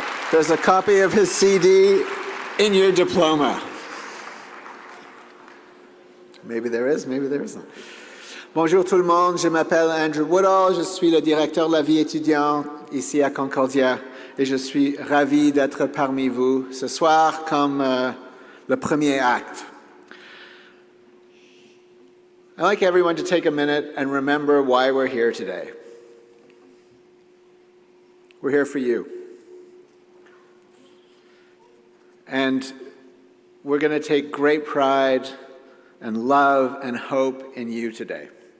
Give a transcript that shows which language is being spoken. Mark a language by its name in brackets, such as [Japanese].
[English] There's a copy of his CD in your diploma. Maybe there is, maybe there isn't. [French] Bonjour tout le monde, je m'appelle Andrew Woodall, je suis le directeur de la vie étudiante ici à Concordia et je suis ravi d'être parmi vous ce soir comme le premier acte. [English] I'd like everyone to take a minute and remember why we're here today. We're here for you. And we're going to take great pride and love and hope in you today.